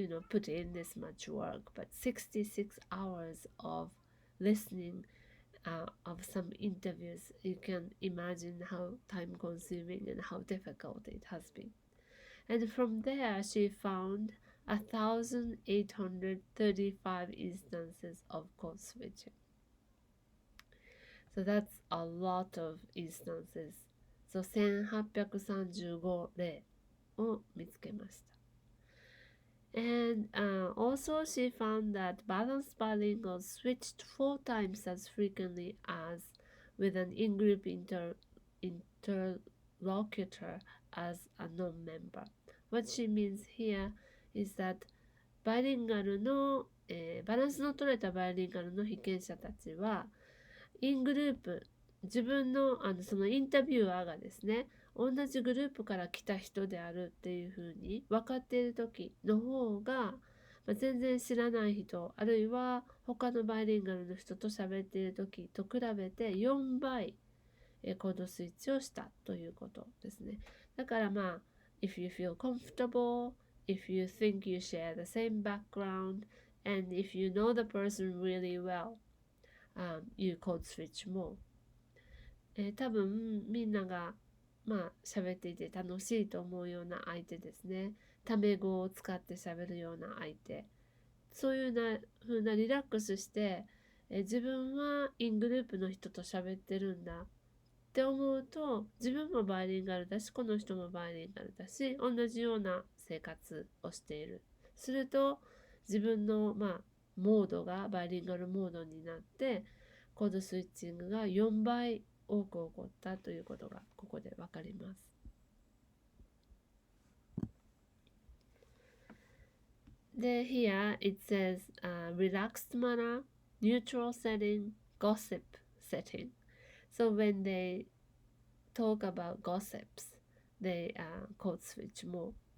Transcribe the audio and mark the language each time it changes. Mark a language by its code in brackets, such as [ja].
[en] put in this much work, but 66 hours of listening of some interviews, you can imagine how time consuming and how difficult it has been. And from there, she found 1,835 instances of code switching. So that's a lot of instances. [ja] So 1835例を見つけました。 [en] And also she found that balanced bilinguals switched 4 times as frequently as with an in-group interlocutor as a non-member. What she means here is that [ja] バイリンガルの、バランスの取れたバイリンガルの被験者たちはイングループ、自分の、そのインタビュアーがですね、同じグループから来た人であるっていうふうに分かっている時の方が、全然知らない人、あるいは他のバイリンガルの人と喋っている時と比べて4倍コードスイッチをしたということですね。だから [en] if you feel comfortable, if you think you share the same background, and if you know the person really well,you code switch more. [ja] 多分みんなが喋っていて楽しいと思うような相手ですね。タメ語を使って喋るような相手。そういう風なリラックスして、自分はイングループの人と喋ってるんだって思うと、自分もバイリンガルだし、この人もバイリンガルだし、同じような生活をしている。すると、自分のモードがバイリンガルモードになって、コードスイッチングが4倍多く起こったということがここでわかります。 [en] で、here it says、relaxed manner, neutral setting, gossip setting. So when they talk about gossips, they code switch more.